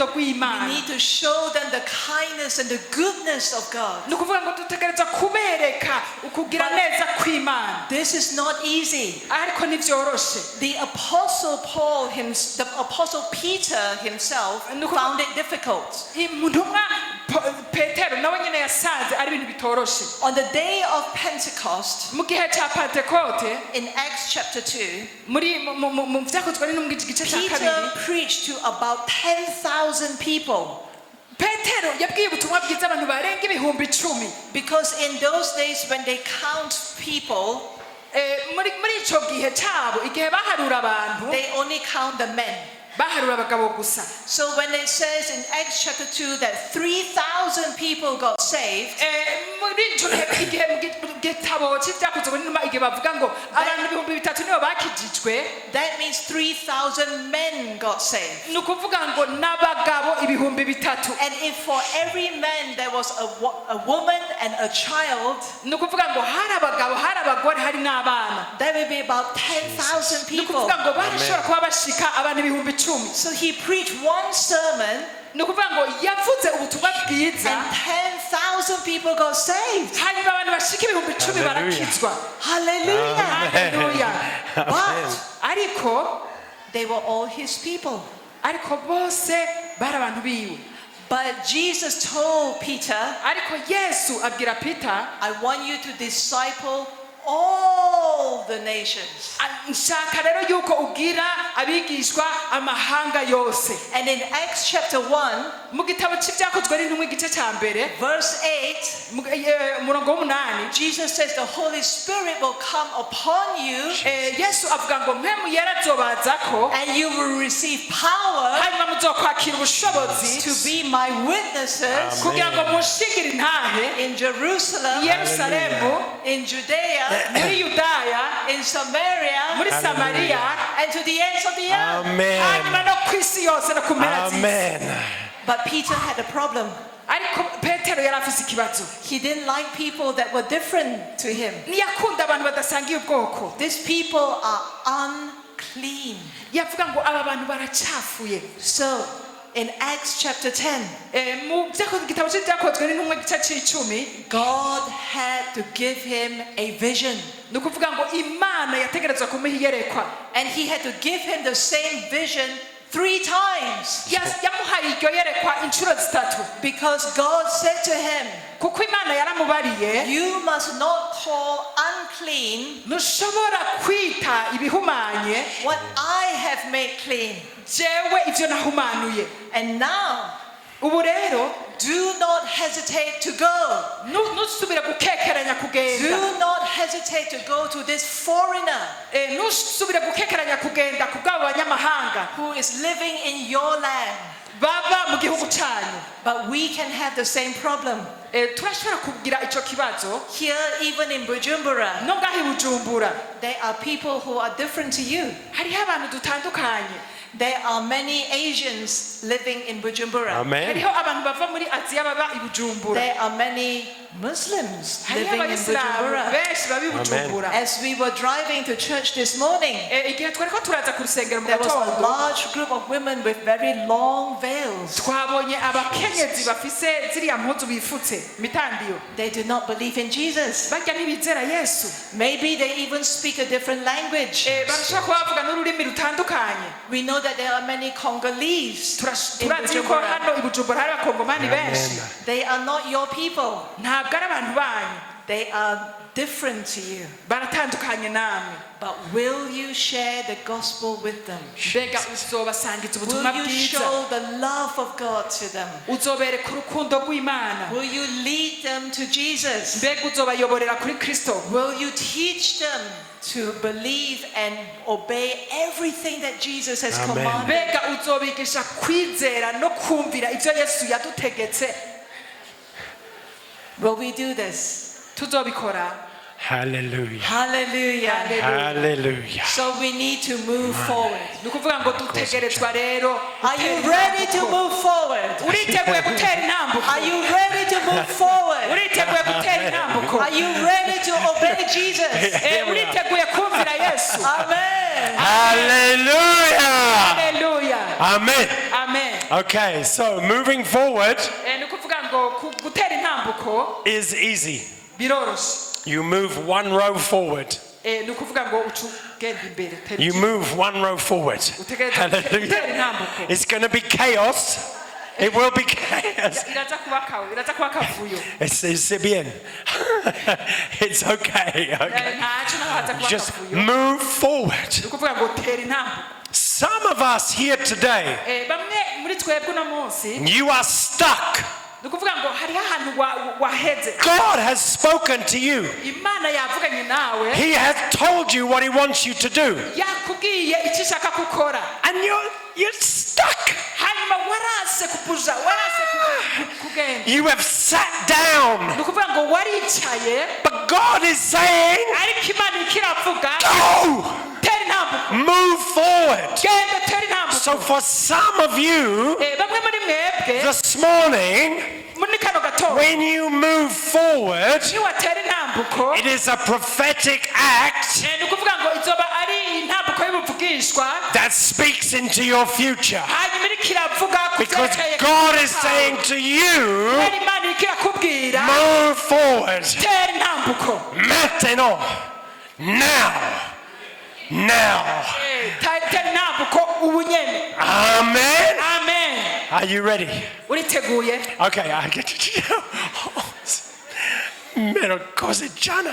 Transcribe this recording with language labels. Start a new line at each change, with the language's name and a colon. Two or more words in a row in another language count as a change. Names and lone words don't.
English: We
Rundi: rw'Imana.
English: need to show them the kindness and the goodness of God.
Rundi: Ni ukuvuga ngo dutegerezwa kubereka ukugira neza kw'Imana.
English: This is not easy.
Rundi: Ariko ntivyoroshe.
English: The apostle Peter himself found it difficult.
Rundi: Intumwa Petero nawe nyene yasanze ari ibintu bitoroshe.
English: On the day of Pentecost,
Rundi: Mu gihe ca Pentekote
English: in Acts chapter 2,
Rundi: muri mu vyakozwe n'intumwa igice ca Peter kabiri,
English: preached to about 10,000 people.
Rundi: Petero yabwiye ubutumwa bwiza abantu barenga ibihumbi 10.
English: Because in those days when they count people,
Rundi: Muri ico gihe cabo igihe baharura abantu
English: they only count the men.
Rundi: baharura abagabo gusa.
English: So when it says in Acts chapter 2 that 3,000 people got saved,
Rundi: Muri ico gihe mu gitabo c'ivyakozwe n'intumwa igihe bavuga ngo abantu ibihumbi 3 nibo bakijijwe,
English: that means 3,000 men got saved.
Rundi: ni ukuvuga ngo n'abagabo ibihumbi 3.
English: And if for every man there was a woman and a child,
Rundi: Ni ukuvuga ngo hari abagabo hari abagore hari n'abana.
English: that would be about 10,000
Rundi: Ni
English: people.
Rundi: ukuvuga ngo barashobora kuba bashika abantu ibihumbi 10.
English: So he preached one sermon
Rundi: Ni ukuvuga ngo yavuze ubutumwa bwiza
English: and 10,000 people got saved.
Rundi: hanyuma abantu bashika ibihumbi 10 barakizwa.
English: Hallelujah.
Rundi: Haleluya.
English: But
Rundi: Ariko
English: they were all his people.
Rundi: bose bari abantu biwe.
English: But Jesus told Peter,
Rundi: Ariko Yesu abwira Peter,
English: I want you to disciple all the nations.
Rundi: nshaka rero yuko ugira abigishwa amahanga yose.
English: And in Acts chapter 1,
Rundi: Mu gitabo c'ivyakozwe n'intumwa igice ca mbere
English: verse 8,
Rundi: umurongo w'8,
English: Jesus says the Holy Spirit will come upon you
Rundi: Yesu avuga ngo mpemu yera azobazako
English: and you will receive power
Rundi: hanyuma muzokwakira ubushobozi
English: to be my witnesses
Rundi: kugira ngo mushingire intahe
English: in Jerusalem,
Rundi: Yerusalemu,
English: in Judea,
Rundi: muri Yudaya,
English: in Samaria,
Rundi: muri Samariya,
English: and to the ends of the earth. Amen.
Rundi: hanyuma no kw'isi yose no ku mpera z'isi. Amen.
English: But Peter had a problem.
Rundi: Ariko Petero yari afise ikibazo.
English: He didn't like people that were different to him.
Rundi: Ntiyakunda abantu badasangiye ubwoko.
English: These people are unclean.
Rundi: Yavuga ngo aba bantu baracafuye.
English: So, in Acts chapter 10,
Rundi: Mu gitabo c'ivyakozwe n'intumwa igice c'10,
English: God had to give him a vision.
Rundi: ni ukuvuga ngo Imana yategerezwa kumuha iyerekwa.
English: And he had to give him the same vision 3 times.
Rundi: Yamuhaye iryo yerekwa inshuro 3
English: Because God said to him,
Rundi: kuko Imana yaramubariye,
English: you must not call unclean
Rundi: ntushobora kwita ibihumanye
English: what I have made clean.
Rundi: jewe ivyo nahumanuye.
English: And now,
Rundi: Ubu rero
English: do not hesitate to go.
Rundi: ntusubire gukekeranya kugenda.
English: Do not hesitate to go to this foreigner
Rundi: Ntusubire gukekeranya kugenda kubw'abo banyamahanga
English: who is living in your land.
Rundi: baba mu gihugu cyanyu.
English: But we can have the same problem.
Rundi: Turashobora kugira ico kibazo
English: Here, even in Bujumbura,
Rundi: no ngaho i Bujumbura.
English: there are people who are different to you.
Rundi: Hariho abantu dutandukanye.
English: There are many Asians living in Bujumbura. Amen.
Rundi: Hariho abantu bava muri Aziya baba i Bujumbura.
English: There are many Muslims
Rundi: hariyo
English: living in
Rundi: abayisilamu Bujumbura. benshi babi Bujumbura.
English: As we were driving to church this morning,
Rundi: Igihe twariko turaza ku rusengero mu
English: there was a
Rundi: gatondo
English: large group of women with very long veils.
Rundi: twabonye abakenyezi bafise ziriya mpuzu bifutse mitandiyo.
English: They do not believe in Jesus.
Rundi: Barya ntibizera Yesu.
English: Maybe they even speak a different language.
Rundi: Barashobora kuba bavuga n'ururimi rutandukanye.
English: We know that there are many Congolese in
Rundi: Turazi yuko Bujumbura. hano i Bujumbura hari abakongomani benshi.
English: They are not your people.
Rundi: Ntabwo ari abantu banyu.
English: They are different to you.
Rundi: Baratandukanye namwe.
English: But will you share the gospel with them?
Rundi: Mbega uzobasangiza ubutumwa
English: Will you
Rundi: bwiza.
English: show the love of God to them?
Rundi: Uzobereka urukundo rw'Imana.
English: Will you lead them to Jesus?
Rundi: Mbega uzobayoborera kuri Kristo.
English: Will you teach them to believe and obey everything that Jesus has Amen. commanded?
Rundi: Mbega uzobigisha kwizera no kumvira ibyo Yesu yadutegetse.
English: Will we do this?
Rundi: Tuzobikora. Hallelujah. Hallelujah. Hallelujah.
English: So we need to move forward.
Rundi: Ni ukuvuga ngo dutegerezwa rero.
English: Are you ready to move forward?
Rundi: Uriteguye gutera intambuko.
English: Are you ready to move forward?
Rundi: Uriteguye gutera intambuko.
English: Are you ready to obey Jesus?
Rundi: Uriteguye kumvira Yesu. Amen. Hallelujah. Hallelujah. Amen. Amen.
English: Okay, so moving forward
Rundi: Ni ukuvuga ngo gutera intambuko
English: is easy.
Rundi: biroroshe.
English: You move one row forward.
Rundi: Ni ukuvuga ngo ugenda imbere.
English: You move one row forward. Hallelujah. It's going to be chaos. It will be chaos.
Rundi: Iraza kuba kavuyo.
French: C'est bien.
English: It's okay. Okay.
Rundi: Ntacyo naho haza kuba
English: Just
Rundi: kavuyo.
English: move forward.
Rundi: Ni ukuvuga ngo tera intambuko.
English: Some of us here today,
Rundi: Bamwe muri twebwe uno munsi
English: you are stuck.
Rundi: ni ukuvuga ngo hariho ahantu waheze.
English: God has spoken to you.
Rundi: Imana yavuganye nawe.
English: He has told you what he wants you to do.
Rundi: Yakubwiye icyo ishaka gukora.
English: And you're stuck.
Rundi: Hanyuma warase kupuja, warase kugenda.
English: You have sat down.
Rundi: Ni ukuvuga ngo waricaye.
English: But God is saying,
Rundi: Ariko Imana ikiravuga.
English: go!
Rundi: Tera intambuko.
English: Move forward.
Rundi: Genda tera intambuko.
English: So for some of you,
Rundi: Bamwe muri mwebwe
English: this morning,
Rundi: muri kano gatondo
English: when you move forward,
Rundi: niwatera intambuko.
English: it is a prophetic act
Rundi: Ni ukuvuga ngo izoba ari intambuko y'ubuvugishwa.
English: that speaks into your future.
Rundi: Hanyuma iriko iravuga ku
English: Because
Rundi: byerekeye
English: God is saying to you,
Rundi: Kubera Imana iriko irakubwira.
English: move forward.
Rundi: Tera intambuko.
French: Maintenant. Now.
Rundi: Tera intambuko ubu nyene. Amen. Amen.
English: Are you ready?
Rundi: Uriteguye?
English: Okay, I get you. Merokozejana.